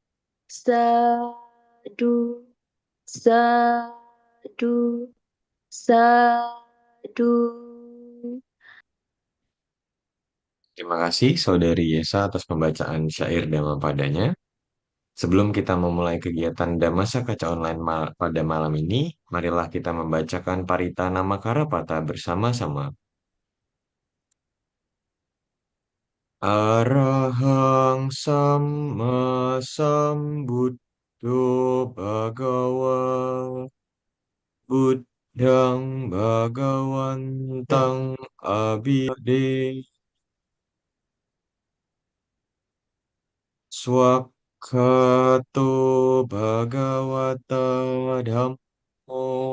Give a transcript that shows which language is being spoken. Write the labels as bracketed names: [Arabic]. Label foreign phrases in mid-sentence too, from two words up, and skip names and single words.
[Pali] Sadu, sadu, sadu. [Indonesian] Terima kasih Saudari Yesa atas pembacaan syair Dhammapadanya. Sebelum kita memulai kegiatan Dhamasa Kaca Online pada malam ini, marilah kita membacakan Parita Namakara Pata bersama-sama. [Pali] Arahang Sama Sambuddho Bhagawa Buddhang Bhagawantang Abhide Swakhato Bhagavata Dhammo